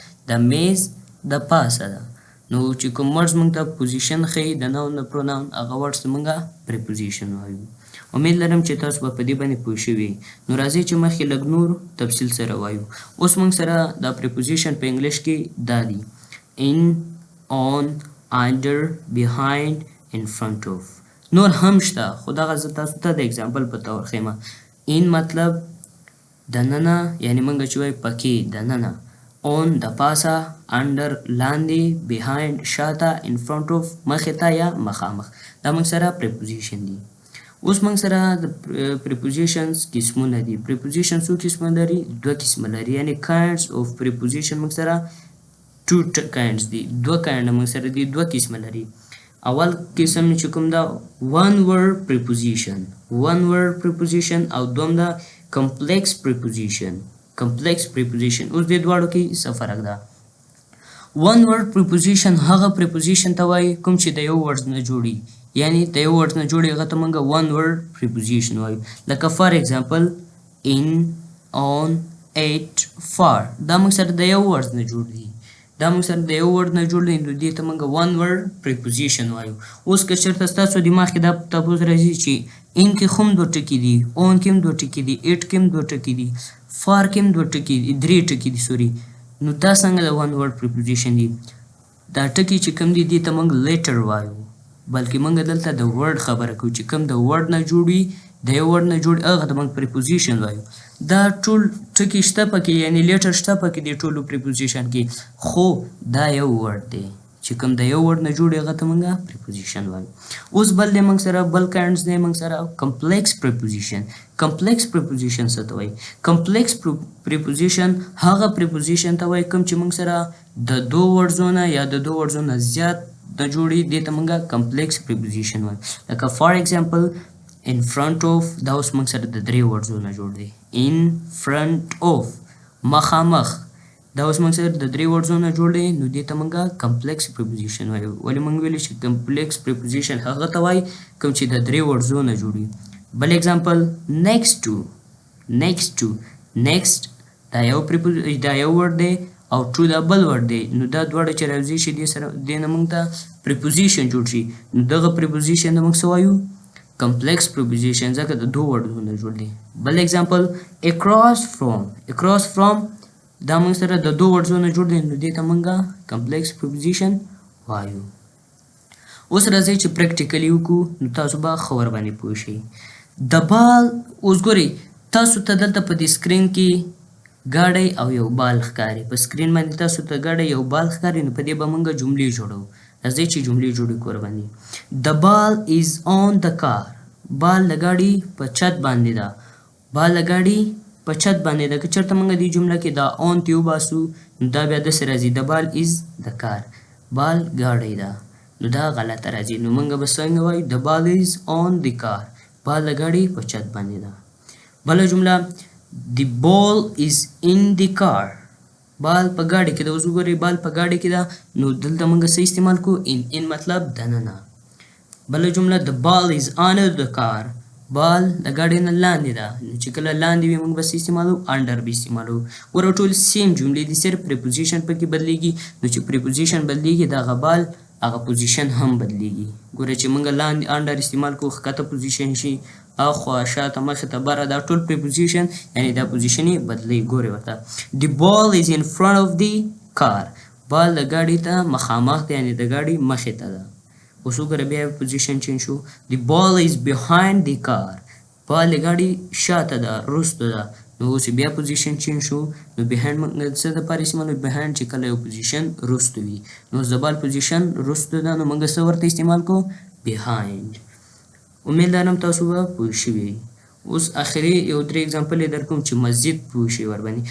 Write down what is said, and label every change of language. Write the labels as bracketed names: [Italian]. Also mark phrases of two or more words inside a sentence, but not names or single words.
[Pashto] د میز د پاسه ده. نو چې کوم ورډز موږ ته پوزیشن ښیي د ناون د پروناون، هغه ورډز ته موږ پریپوزیشن وایو. امید لرم چې تاسو به په دې باندې پوه شوي. نو راځئ چې مخکې لږ نور تفصیل سره وایو. اوس موږ سره دا پریپوزیشن په انګلیش کې دا دي: [English] in, on, under, behind, in front of. [Pashto] نور هم شته خو دغه زه تاسو ته د اگزامپل په طور ښیمه. in مطلب دننه، یعنی موږ چې وایو پکې دننه. on د پاسه، under لاندې، behind شاته، [English] in front of [Pashto] مخې ته یا مخامخ. دا موږ سره پریپوزیشن دي. اوس موږ سره د پریپوزیشنز قسمونه دي. پریپوزیشن څو قسمه لري؟ دوه قسمه لري. یعنی [English] kinds of preposition [Pashto] موږ سره [English] two kinds [Pashto] دي. دوه kinds موږ سره دي، دوه قسمه لري. اول قسم چې کوم دا [English] one word preposition [Pashto] او دوم دا [English] complex preposition. [Pashto] اوس دې دواړو کې څه فرق ده؟ [English] one word preposition [Pashto] هغه preposition ته وایي کوم چې د یو ورډ نه جوړي، یعنی د یو ورډ نه جوړي، هغه ته موږ [English] one word preposition [Pashto] وایو. لکه [English] for example [Pashto] in, on, at, far. دا موږ سره د یو ورډ نه جوړ دي. نو دې ته موږ [English] one word preposition [Pashto] وایو. اوس که چېرته ستاسو دماغ کې دا تپوس راځي چې in کې خو هم دوه ټکي دي، on کې هم دوه ټکي دي، at کې هم دوه ټکي دي، far کې هم درې ټکي دي نو دا څنګه د [English] one word preposition [Pashto] دي؟ دا ټکي چې کوم دي دې ته موږ letter وایو. بلکې موږ دلته د ورډ خبره کوو چې کوم د ورډ نه جوړ وي، د یو ورډ نه جوړ، هغه ته موږ پریپوزیشن وایو. دا ټول ټکي شته پکې، یعنی لیټر شته پکې دې ټولو پریپوزیشن کې، خو دا یو ورډ دی چې کوم د یو ورډ نه جوړ، هغه ته موږ پریپوزیشن وایو. اوس بل دی موږ سره بل کاینډز دی موږ سره [English] complex preposition. complex preposition [Pashto] څه ته وایي؟ [English] complex preposition [Pashto] هغه پریپوزیشن ته وایي کوم چې موږ سره د دوه ورډزونه یا د دوه ورډزونه زیات د جوړي، دې ته موږ [English] complex preposition [Pashto] وایو. لکه [English] for example in front of، [Pashto] دا اوس موږ سره د درې ورډزونه جوړ دی. [English] in front of [Pashto] مخامخ، دا اوس موږ سره د درې ورډزونه جوړ دی. نو دې ته موږ [English] complex preposition [Pashto] وایو. ولې موږ ویلي چې [English] complex preposition [Pashto] هغه ته وایي کوم چې د درې ورډزونه جوړي. بل اگزامپل [English] next to [Pashto] دا یو ورډ دی او to دا بل ورډ دی. نو دا دواړه چې راوځي شي دې سره دې نه موږ ته پریپوزیشن جوړ شي. نو دغه پریپوزیشن ته موږ څه وایو؟ [English] complex preposition, [Pashto] ځکه د دوه ورډونو جوړ دی. بل اگزامپل [English] across from [Pashto] دا موږ سره د دوه ورډونو جوړ دی. نو دې ته موږ [English] complex preposition [Pashto] وایو. اوس راځئ چې پریکټیکلی وکړو، نو تاسو به ښه ورباندې پوه شئ. د بال اوس ګورئ تاسو ته دلته په دې سکرین کې ګاډی او یو بال ښکاري. په سکرین باندې تاسو ته ګاډی یو بال ښکاري. نو په دې به موږ جملې جوړو. راځئ چې جملې جوړې کړو ورباندې. [English] The ball is on the car. [Pashto] بال د ګاډي په چت باندې ده. که چېرته موږ دې جمله کې دا on ته وباسو، نو دا بیا داسې راځي [English] the ball is the car. [Pashto] بال ګاډی ده. نو دا غلطه راځي. نو موږ به څنګه وایو؟ [English] the ball is on the car. [Pashto] بال د ګاډي په چت باندې ده. بله جمله [English] the ball is in the car. [Pashto] بال په ګاډي کې ده. اوس وګورئ بال په ګاډي کې ده. نو دلته موږ څه استعمال کوو؟ [English] in [Pashto] مطلب دننه. بله جمله [English] the ball is under the car. [Pashto] بال د ګاډي نه لاندې ده. نو چې کله لاندې وي موږ به څه استعمالو؟ under به استعمالو. ګوره ټول سیم جملې دي، صرف پریپوزیشن پکې بدلیږي. نو چې پریپوزیشن بدلیږي دغه بال هغه پوزیشن هم بدلیږي. ګوره چې موږ لاندې under استعمال کوو ښکته پوزیشن شي، اخوا شاته مخې ته بره، دا ټول پریپوزیشن یعنی دا پوزیشن یې بدلی. ګورئ ورته [English] the ball is in front of the car. [Pashto] بال د ګاډي ته مخامخ دی، یعنی د ګاډي مخې ته ده. اوس وګوره بیا [English] position change [Pashto] شو. [English] the ball is behind the car. [Pashto] بال د ګاډي شاته ده، وروسته ده. نو اوس بیا [English] position change [Pashto] شو نو بیهایند موږ څه دپاره استعمالوو بیهایند چې کله یو پوزیشن رستو وي نو زبال پوزیشن رستو ده نو موږ څه ورته استعمال کوو بیهایند. امید لرم تاسو به پوه شوي. اوس آخري یو 3 اگزامپل یې درکوم چې مزید پوه شئ ورباندې.